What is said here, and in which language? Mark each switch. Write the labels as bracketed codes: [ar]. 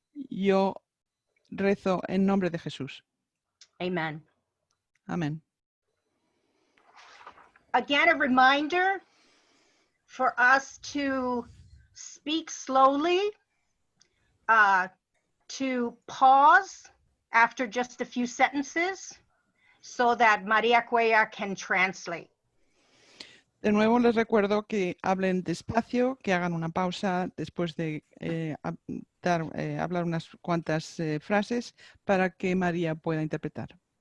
[es] Yo rezo en nombre de Jesús. [en] Amen. [es] Amén. [en] Again, a reminder for us to speak slowly, to pause after just a few sentences so that Maria Cuellar can translate. [es] De nuevo les recuerdo que hablen despacio, que hagan una pausa después de hablar unas cuantas frases para que María pueda interpretar.